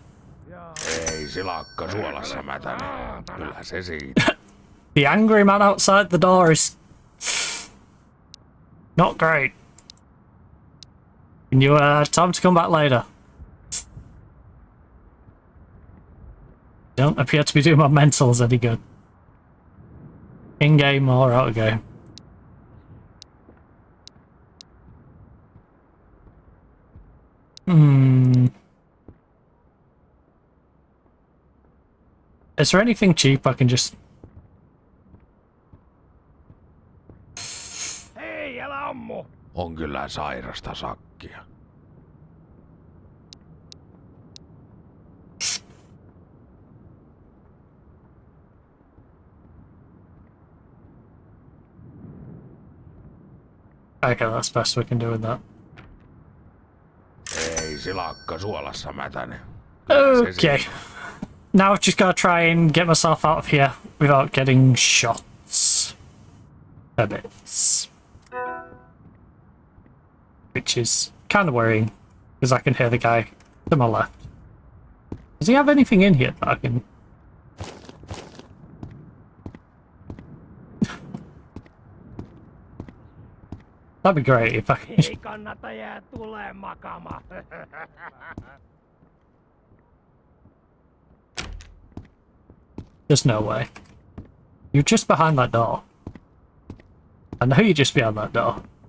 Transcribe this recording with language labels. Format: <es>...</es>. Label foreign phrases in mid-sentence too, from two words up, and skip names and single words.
<fi>Ei silakka suolassa mätäne. Kyllä se siitä.</fi> <en>The angry man outside the door is not great. Can you time to come back later? Don't appear to be doing my mentals any good. In game or out of game. Is there anything cheap I can just...</en> <fi>Hei, älä ammu! On kyllä sairasta sakkia.</fi> <en>Okay, that's best we can do with that.</en> <fi>Ei silakka suolassa mätäne. Kyllä se</fi> <en>Okay.</en> <fi>siitä.</fi> <en>Now I've just got to try and get myself out of here without getting shots. A bit. Which is kind of worrying, because I can hear the guy to my left. Does he have anything in here that I can... That'd be great if I can...</en> <fi>Ei kannata jää tulee makaamaan.</fi> <en>There's no way. You're just behind that door. I know you're just behind that door.</en>